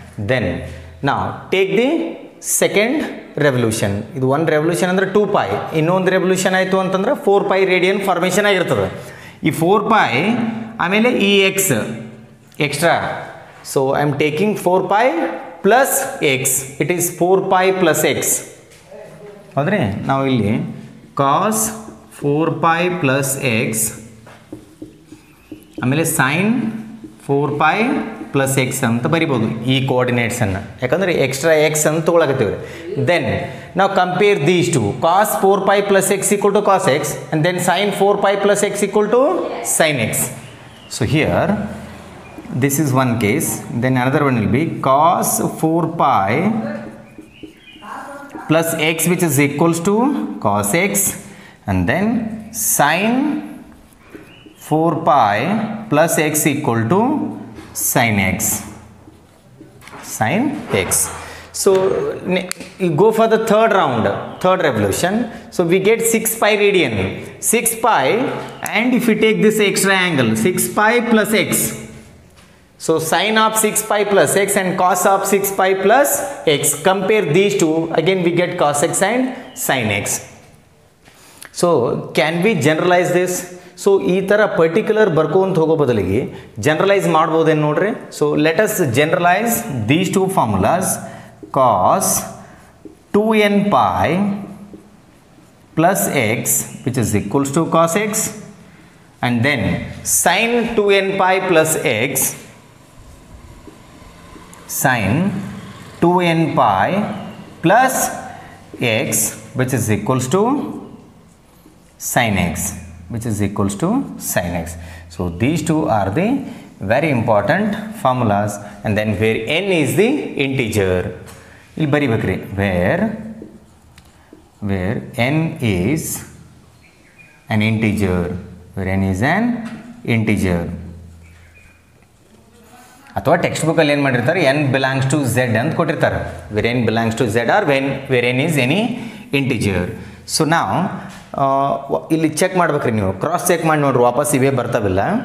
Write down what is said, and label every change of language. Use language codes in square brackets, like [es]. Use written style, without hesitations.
[en] Then now take the second revolution. [kn] ಇದು ಒಂದು revolution ಅಂದರೆ 2 pi, ಇನ್ನೊಂದು ರೆವಲ್ಯೂಷನ್ ಆಯಿತು ಅಂತಂದ್ರೆ 4 pi ರೇಡಿಯನ್ ಫಾರ್ಮೇಷನ್ ಆಗಿರ್ತದೆ. ಈ 4 pi ಆಮೇಲೆ ಈ [en] X extra, so I am taking 4 pi plus x, it is 4 pi plus x. [kn] ಹೌದ್ರಿ, ನಾವು ಇಲ್ಲಿ [en] cos 4 pi plus x [kn] ಆಮೇಲೆ [en] sine 4 pi plus x [kn] ಅಂತ ಬರಿಬೋದು ಈ ಕೋಆರ್ಡಿನೇಟ್ಸನ್ನು, ಯಾಕಂದರೆ [en] extra x [kn] ಅಂತ ತೊಗೊಳಕತ್ತೀವಿ. [en] then [kn] ನಾವು [en] Compare these two, cos 4 pi plus x equal to cos x, and then sine 4 pi plus x equal to sine x. So here this is one case. Then another one will be cos 4 pi plus x, which is equals to cos x, and then sin 4 pi plus x equal to sin x. Sin x. So you go for the third round, third revolution. So we get 6 pi radian, 6 pi, and if you take this extra angle 6 pi plus x, so sin of 6 pi plus x and cos of 6 pi plus x, compare these two, again we get cos x and sin x. So can we generalize this? [kn] So ಈ ಥರ particular ಬರ್ಕೊಂತ ಹೋಗೋ ಬದಲಿಗೆ generalise ಮಾಡ್ಬೋದೇನು ನೋಡ್ರಿ. [en] So let us generalise these two formulas. Cos 2n pi plus x, which is equals to cos x, and then sin 2n pi plus x, sin 2n pi plus x, which is equals to sin x, which is equals to sin x. So these two are the very important formulas, and then where n is the integer, [kn] ಇಲ್ಲಿ ಬರಿಬೇಕ್ರಿ, [en] where n is an integer, where n is an integer. [kn] ಅಥವಾ text ಬುಕ್ಕಲ್ಲಿ ಏನು ಮಾಡಿರ್ತಾರೆ, [en] n belongs to z [kn] ಅಂತ ಕೊಟ್ಟಿರ್ತಾರೆ, [en] where n belongs to z or where n is any integer. [kn] So ನಾವು ಇಲ್ಲಿ check ಮಾಡ್ಬೇಕ್ರಿ, ನೀವು ಕ್ರಾಸ್ ಚೆಕ್ ಮಾಡಿ ನೋಡ್ರಿ, ವಾಪಸ್ ಇವೇ ಬರ್ತಾವಿಲ್ಲ.